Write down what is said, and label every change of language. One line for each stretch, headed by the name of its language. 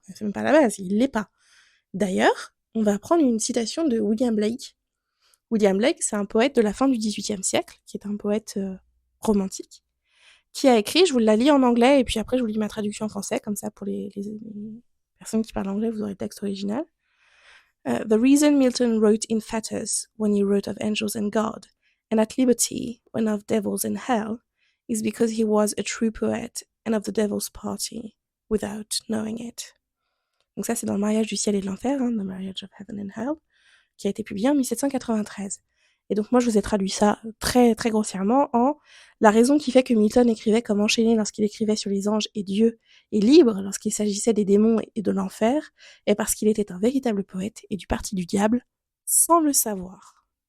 French: C'est même pas à la base, il l'est pas. D'ailleurs, on va prendre une citation de William Blake. William Blake, c'est un poète de la fin du XVIIIe siècle, qui est un poète romantique, qui a écrit, je vous la lis en anglais, et puis après je vous lis ma traduction en français, comme ça pour les personnes qui parlent anglais, vous aurez le texte original.
English: The reason Milton wrote in fetters when he wrote of angels and God, and at liberty when of devils and hell, is because he was a true poet and of the devil's party, without knowing it.
French: Donc ça, c'est dans Le mariage du ciel et de l'enfer, hein, The Marriage of Heaven and Hell, qui a été publié en 1793. Et donc moi, je vous ai traduit ça très très grossièrement en la raison qui fait que Milton écrivait comme enchaîné lorsqu'il écrivait sur les anges et Dieu, et libre lorsqu'il s'agissait des démons et de l'enfer, est parce qu'il était un véritable poète et du parti du diable, sans le savoir.